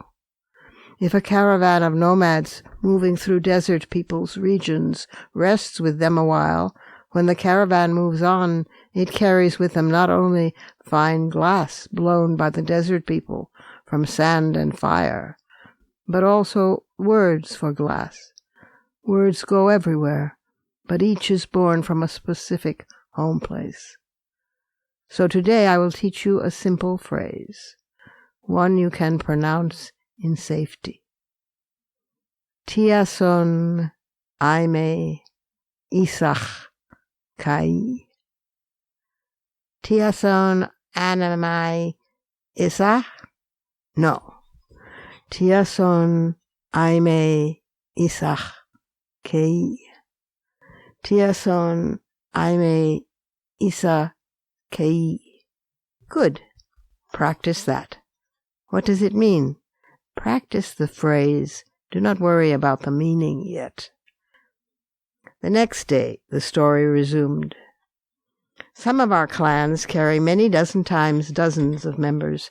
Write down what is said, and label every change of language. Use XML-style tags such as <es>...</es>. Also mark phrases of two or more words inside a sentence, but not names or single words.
<en>If a caravan of nomads moving through desert people's regions rests with them a while, when the caravan moves on, it carries with them not only fine glass blown by the desert people from sand and fire, but also words for glass. Words go everywhere, but each is born from a specific home place. So today I will teach you a simple phrase, one you can pronounce in safety. Tiason aime isach kai. Tiason anamai isach? No. Tiason aime isach kai. Tiason aime isa kai. Good. Practice that. What does it mean? Practice the phrase. Do not worry about the meaning yet. The next day, the story resumed. Some of our clans carry many dozen times dozens of members.</en>